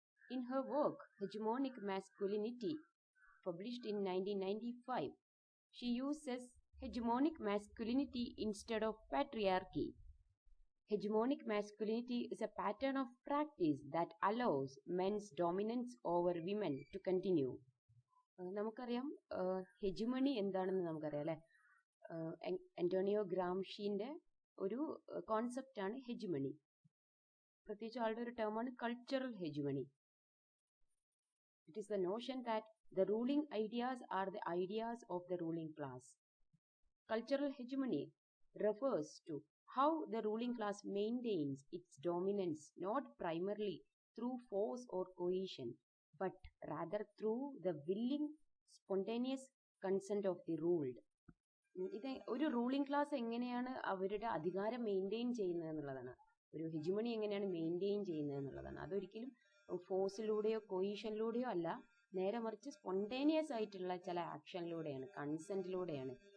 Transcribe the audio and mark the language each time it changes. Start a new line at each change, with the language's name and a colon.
English: In her work, Hegemonic Masculinity, published in 1995, she uses hegemonic masculinity instead of patriarchy. Hegemonic masculinity is a pattern of practice that allows men's dominance over women to continue.
Malayalam: നമുക്കറിയാം ഹെജുമണി എന്താണെന്ന് നമുക്കറിയാം അല്ലെ. Antonio ഗ്രാംഷീൻ്റെ ഒരു കോൺസെപ്റ്റാണ് ഹെജുമണി. പ്രത്യേകിച്ച് ആളുടെ ഒരു ടേമാണ് cultural ഹെജുമണി.
English: It is the notion that the ruling ideas are the ideas of the ruling class. Cultural hegemony refers to how the ruling class maintains its dominance not primarily through force or coercion, but rather through the willing, spontaneous consent of the ruled.
Malayalam: ഇത് ഒരു ruling class എങ്ങനെയാണ് അവരുടെ അധികാരം maintain ചെയ്യുന്നത് എന്നുള്ളതാണ്. ഒരു ഹെജുമണി എങ്ങനെയാണ് maintain ചെയ്യുന്നത് എന്നുള്ളതാണ്. അതൊരിക്കലും ഫോഴ്സിലൂടെയോ കൊയീഷനിലൂടെയോ അല്ല, നേരെ മറിച്ച് സ്പോണ്ടേനിയസ് ആയിട്ടുള്ള ചില ആക്ഷനിലൂടെയാണ്, കൺസെൻറ്റിലൂടെയാണ്.